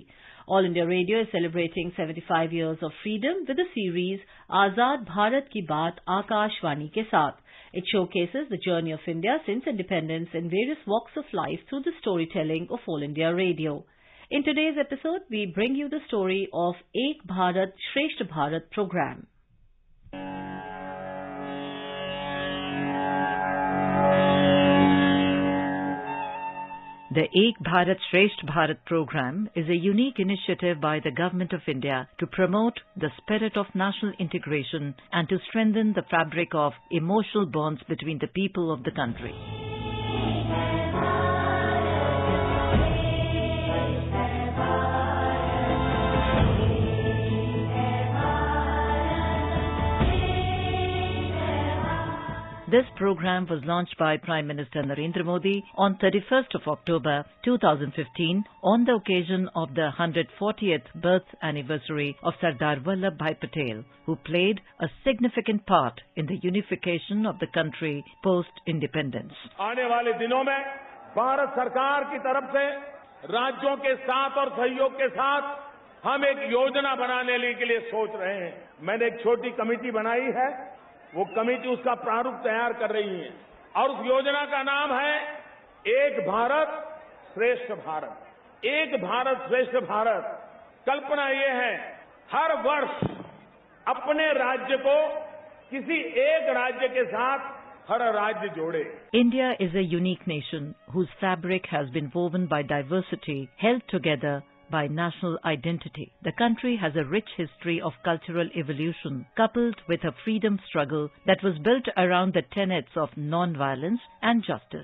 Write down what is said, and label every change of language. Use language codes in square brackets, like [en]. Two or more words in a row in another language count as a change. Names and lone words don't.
[en] All India Radio is celebrating 75 years of freedom with the series Azad Bharat Ki Baat Akashvani ke Saath. It showcases the journey of India since independence in various walks of life through the storytelling of All India Radio. In today's episode, we bring you the story of Ek Bharat Shresth Bharat program. The Ek Bharat Shresth Bharat program is a unique initiative by the Government of India to promote the spirit of national integration and to strengthen the fabric of emotional bonds between the people of the country. This program was launched by Prime Minister Narendra Modi on 31st of October 2015 on the occasion of the 140th birth anniversary of Sardar Vallabhbhai Patel, who played a significant part in the unification of the country post-independence. [hi] आने वाले दिनों में भारत सरकार की तरफ से राज्यों के साथ और सहयोग के साथ हम एक योजना बनाने के लिए सोच रहे हैं। मैंने एक छोटी कमेटी बनाई है। वो कमेटी उसका प्रारूप तैयार कर रही है और उस योजना का नाम है एक भारत श्रेष्ठ भारत। एक भारत श्रेष्ठ भारत कल्पना ये है हर वर्ष अपने राज्य को किसी एक राज्य के साथ हर राज्य जोड़े। [en] India is a unique nation whose fabric has been woven by diversity, held together by national identity. The country has a rich history of cultural evolution, coupled with a freedom struggle that was built around the tenets of non-violence and justice.